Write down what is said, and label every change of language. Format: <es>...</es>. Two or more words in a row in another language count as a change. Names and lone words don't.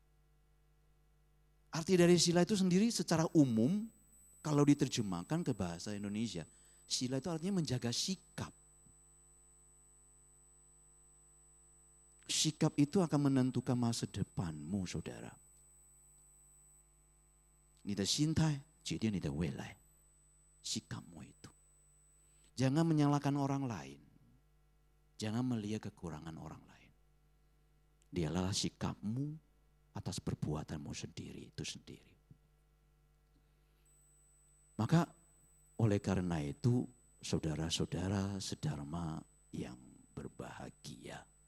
<id>Arti dari sila itu sendiri secara umum, kalau diterjemahkan ke bahasa Indonesia, sila itu artinya menjaga sikap. Sikap itu akan menentukan masa depanmu saudara.</id> <zh>你的心态决定你的未来.</zh> <id>Sikapmu itu. Jangan menyalahkan orang lain. Jangan melihat kekurangan orang lain. Dialah sikapmu atas perbuatanmu sendiri itu sendiri. Maka oleh karena itu saudara-saudara sedharma yang berbahagia.</id>